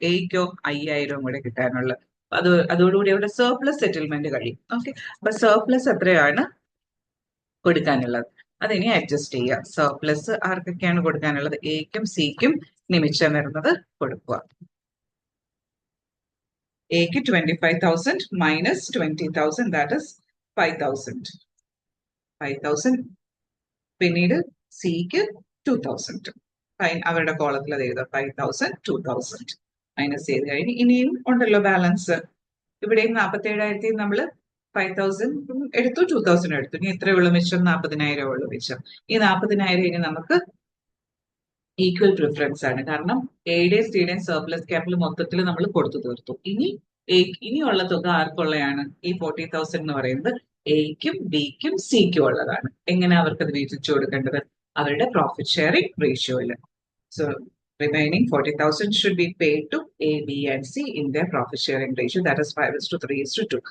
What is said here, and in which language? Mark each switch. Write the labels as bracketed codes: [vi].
[ml] Echo 5,000 കൂടെ കിട്ടാനുള്ള. അതോടുകൂടി അവിടെ സർപ്ലസ് സെറ്റിൽമെന്റ് കഴിയും. ഓക്കെ, അപ്പൊ സർപ്ലസ് എത്രയാണ് കൊടുക്കാനുള്ളത്? അതിനി അഡ്ജസ്റ്റ് ചെയ്യുക. സർപ്ലസ് ആർക്കൊക്കെയാണ് കൊടുക്കാനുള്ളത്? എക്കും സിക്കും നിമിഷം വരുന്നത് കൊടുക്കുക. [en] എക്ക് 25,000 minus 20,000, that is 5,000. [ml] 5,000. പിന്നീട് സിക്ക് 2,000. അവരുടെ കോളത്തിൽ അത് എഴുതാം. 5,000, 2,000 മൈനസ് ചെയ്ത് കഴിഞ്ഞ് ഇനിയും ഉണ്ടല്ലോ ബാലൻസ്. ഇവിടെയും 47,000 നമ്മൾ 5,000 എടുത്തു, 2,000 എടുത്തു. ഇനി എത്രയേ ഉള്ളൂ മിച്ചം? 40,000 ഉള്ളൂ മിച്ചം. ഈ 40,000 ഇനി നമുക്ക് ഈക്വൽ പ്രിഫറൻസ് ആണ്. കാരണം എയുടെയും സിയുടെയും സർപ്ലസ് ക്യാപിറ്റൽ മൊത്തത്തിൽ നമ്മൾ കൊടുത്തു തീർത്തു. ഇനിയുള്ള തുക ആർക്കുള്ളതാണ്? ഈ 40,000 എന്ന് പറയുന്നത് എയ്ക്കും ബിക്കും സിക്കും ഉള്ളതാണ്. എങ്ങനെ അവർക്കത് വീതിച്ചു കൊടുക്കേണ്ടത്? അവരുടെ profit sharing റേഷ്യോയിൽ. [en] So remaining 40,000 should be paid to A, B and C in their profit sharing ratio, that is 5:3:2.